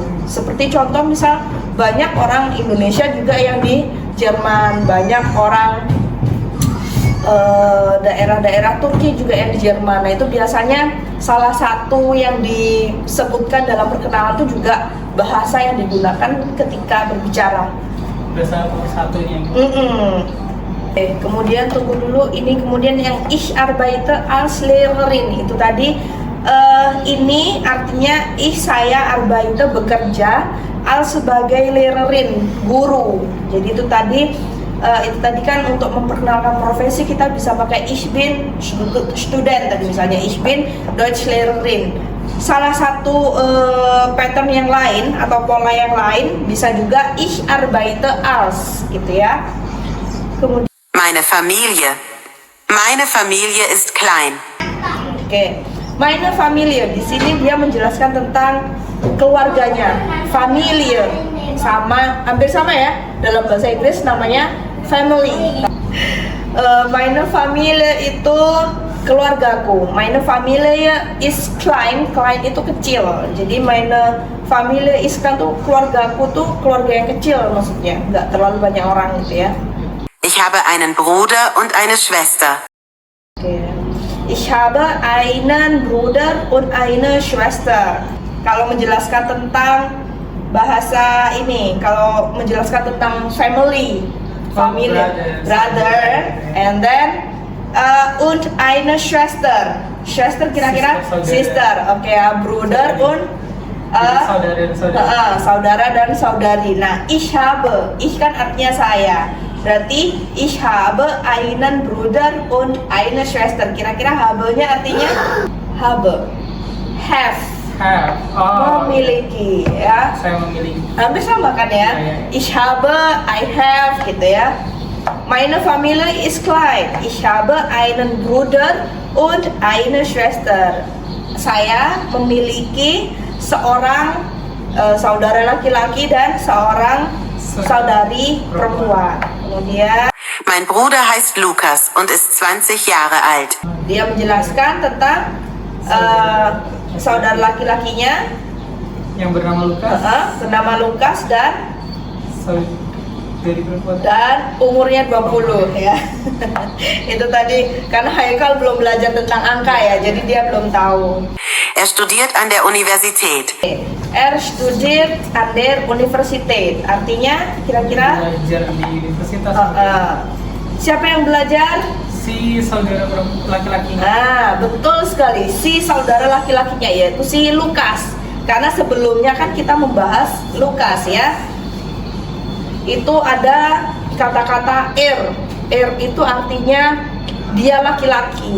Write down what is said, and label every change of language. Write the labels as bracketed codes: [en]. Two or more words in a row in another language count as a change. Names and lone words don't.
[id] Seperti contoh misal banyak orang Indonesia juga yang di Jerman, banyak orang daerah-daerah Turki juga yang di Jerman. Nah itu biasanya salah satu yang disebutkan dalam perkenalan itu juga bahasa yang digunakan ketika berbicara. Bahasa satunya. Kemudian tunggu dulu, ini kemudian yang [de] ich arbeite als Lehrerin [id] itu tadi ini artinya saya arbeite bekerja als sebagai Lehrerin, guru. Jadi itu tadi kan untuk memperkenalkan profesi kita bisa pakai [de] ich bin Student [id] tadi misalnya, [de] ich bin Deutsch Lehrerin. [id] Salah satu pattern yang lain atau pola yang lain bisa juga [de] ich arbeite als [id] gitu ya. Kemudian [de] Meine Familie ist klein. [id] Oke. [de] Meine Familie [id] di sini dia menjelaskan tentang keluarganya. Familie hampir sama ya, dalam bahasa Inggris namanya family. [de] Meine Familie [id] itu keluargaku. [de] Meine Familie ist klein. [id] Klein itu kecil. Jadi [de] meine Familie ist [id] kan tuh keluargaku tuh keluarga yang kecil maksudnya, nggak terlalu banyak orang gitu ya. [de] Ich habe einen Bruder und eine Schwester. Ich habe einen Bruder und eine Schwester. [id] Kalau menjelaskan tentang bahasa ini, kalau menjelaskan tentang [en] family, brother, and then [de] und eine Schwester. [id] Schwester kira-kira sister. Oke ya, [de] Bruder und [id] saudara dan saudari. Nah, [de] ich habe, [id] ich kan artinya saya. Berarti [de] ich habe einen Bruder und eine Schwester. [id] Kira-kira habe-nya artinya have. Memiliki ya. Saya memiliki. Hampir sama kan ya? [de] Ich habe, [en] I have [id] gitu ya. [de] Meine Familie ist klein. Ich habe einen Bruder und eine Schwester. [id] Saya memiliki seorang saudara laki-laki dan seorang saudari perempuan. Kemudian [de] Mein Bruder heißt Lukas und ist 20 Jahre alt. [id] dia menjelaskan tentang saudara laki-lakinya Yang bernama Lukas. bernama Lukas dan Dari perempuan. umurnya 20 ya. Itu tadi karena Haikal belum belajar tentang angka ya, jadi dia belum tahu. [de] Er studiert an der Universität. Er studiert an der Universität. [id] Artinya kira-kira Belajar di universitas. siapa yang belajar? Si saudara laki-lakinya. Nah, betul sekali. Si saudara laki-lakinya yaitu si Lukas. Karena sebelumnya kan kita membahas Lukas ya. Itu ada kata-kata er itu artinya dia laki-laki.